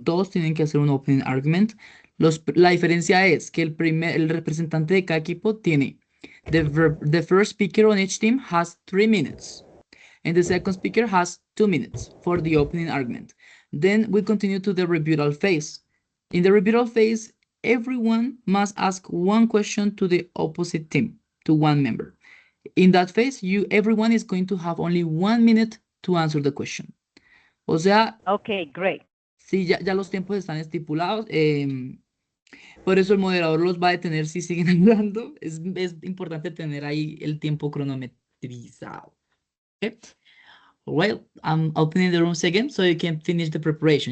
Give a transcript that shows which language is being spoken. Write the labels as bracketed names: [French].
[Spanish] Todos tienen que hacer un opening argument. La diferencia es que el representante de cada equipo tiene [English] the first speaker on each team has 3 minutes. And the second speaker has 2 minutes for the opening argument. Then we continue to the rebuttal phase. In the rebuttal phase, everyone must ask one question to the opposite team, to one member. In that phase, everyone is going to have only 1 minute to answer the question. [Spanish] O sea, [English] okay, great. [Spanish] Sí, ya los tiempos están estipulados. Por eso el moderador los va a detener si siguen hablando. Es importante tener ahí el tiempo cronometrizado. [English] Okay. Well, I'm opening the rooms again so you can finish the preparation.